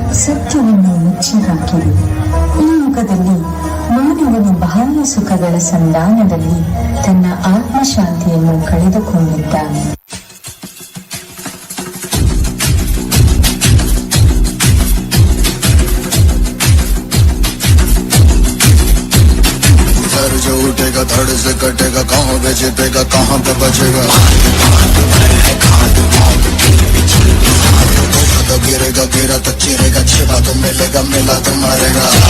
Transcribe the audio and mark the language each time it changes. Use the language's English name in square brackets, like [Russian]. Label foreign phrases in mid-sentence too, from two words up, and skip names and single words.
[Kannada] ಸತ್ಯವನ್ನು ಮುಚ್ಚಿ ಹಾಕಿದೆ. ಈ ಯುಗದಲ್ಲಿ ಮಾನವನು ಬಾಹ್ಯ ಸುಖಗಳ ಸಂಧಾನದಲ್ಲಿ ತನ್ನ ಆತ್ಮಶಾಂತಿಯನ್ನು ಕಳೆದುಕೊಂಡಿದ್ದಾನೆ. [Hindi] जो उठेगा धड़ से कटेगा, कहाँ पे छिपेगा, कहाँ पे बचेगा। तो गिरेगा गिरा तो चिरेगा, छिपा तो मिलेगा, मिला तो मारेगा।